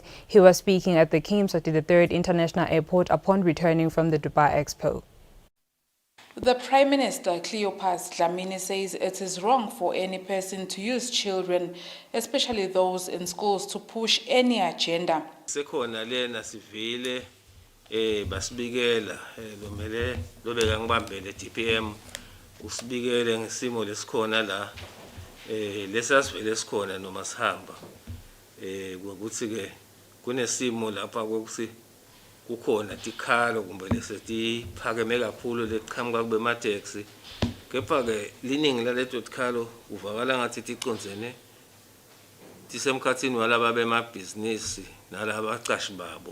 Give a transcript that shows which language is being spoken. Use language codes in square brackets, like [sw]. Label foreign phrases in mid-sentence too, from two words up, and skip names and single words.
[en] He was speaking at the King Mswati III International Airport upon returning from the Dubai Expo. The Prime Minister, Leopard, says it is wrong for any person to use children, especially those in schools, to push any agenda. [ss] Basibikela lomele lobeka ngibambele DPM usibikele ngesimo lesikhona la lesasivele sikhona noma sihamba ukuthi ke kunesimo lapha kokuthi kukhona tikhalo kumbe lesetiphakeme kakhulu leqhamuka kube ma taxi kepha ke liningi laleto tikhalo uvakala ngathi ticonzene tisemkhathini walaba bemabhizinisi nalaba baqashi babo.